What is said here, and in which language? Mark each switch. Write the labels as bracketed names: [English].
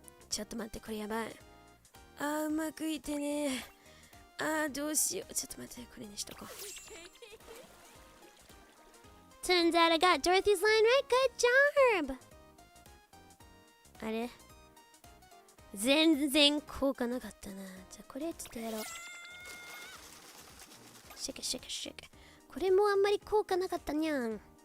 [Japanese] ちょっと待って、これやばい。うまくいってね。どうしよう。ちょっと待って、これにしとこう。 [English] Turns out I got Dorothy's line right. Good job! [Japanese] あれ全然効果なかったな。じゃあこれちょっとやろう。シェケシェケシェケ。これもあんまり効果なかったにゃん。やばい。